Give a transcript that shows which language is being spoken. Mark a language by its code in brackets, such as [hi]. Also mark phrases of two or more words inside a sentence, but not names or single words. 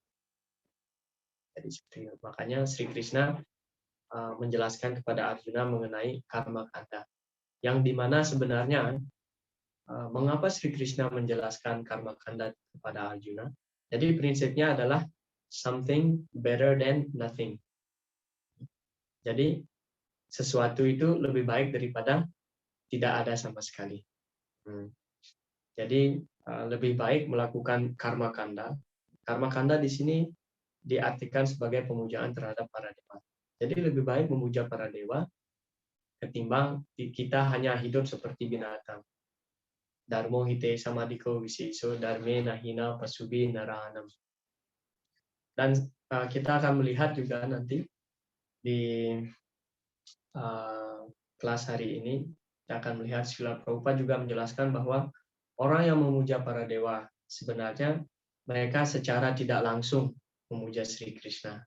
[id] Jadi makanya Sri Krishna menjelaskan kepada Arjuna mengenai karma kanda, yang dimana sebenarnya mengapa Sri Krishna menjelaskan karma kanda kepada Arjuna. Jadi prinsipnya adalah [en] something better than nothing. [id] Jadi sesuatu itu lebih baik daripada tidak ada sama sekali. Jadi lebih baik melakukan karma kanda. Karma kanda di sini diartikan sebagai pemujaan terhadap para dewa. Jadi lebih baik memuja para dewa ketimbang kita hanya hidup seperti binatang. [sa] Dharmo hite samadiko wiseso dharme nahina pasubi narahanam. [id] Dan kita akan melihat juga nanti di kelas hari ini, kita akan melihat Srila Prabhupada juga menjelaskan bahwa orang yang memuja para dewa sebenarnya mereka secara tidak langsung memuja Sri Krishna.